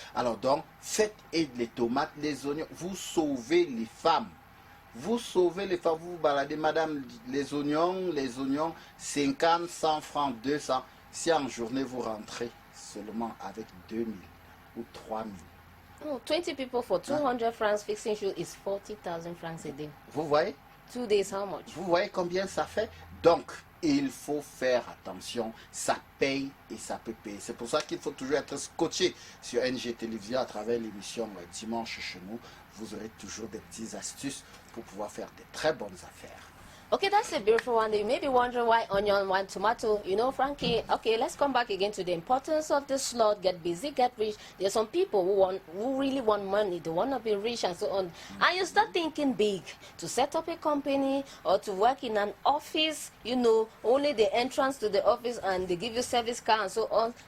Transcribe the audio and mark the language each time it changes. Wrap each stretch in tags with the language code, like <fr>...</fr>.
<fr>Alors donc, faites les tomates, les oignons, vous sauvez les femmes. Vous sauvez les femmes, vous vous baladez, madame, les oignons, 50, 100 francs, 200. Si en journée vous rentrez seulement avec 2000 ou 3000.</fr> <en>Oh, 20 people for 200 francs fixing shoes is 40,000 francs a day.</en> <fr>Vous voyez?</fr> <en>2 days, how much?</en> <fr>Vous voyez combien ça fait? Donc, il faut faire attention. Ça paye et ça peut payer. C'est pour ça qu'il faut toujours être scotché sur NG Télévision à travers l'émission Dimanche chez nous. Vous aurez toujours des petites astuces pour pouvoir faire de très bonnes affaires.</fr> <en>Okay, that's a beautiful one. You may be wondering why onion, why tomato. You know, Frankie, okay, let's come back again to the importance of the slot. Get busy, get rich. There's some people who really want money. They want to be rich and so on. And you start thinking big. To set up a company or to work in an office, you know, only the entrance to the office and they give you service car and so on.</en>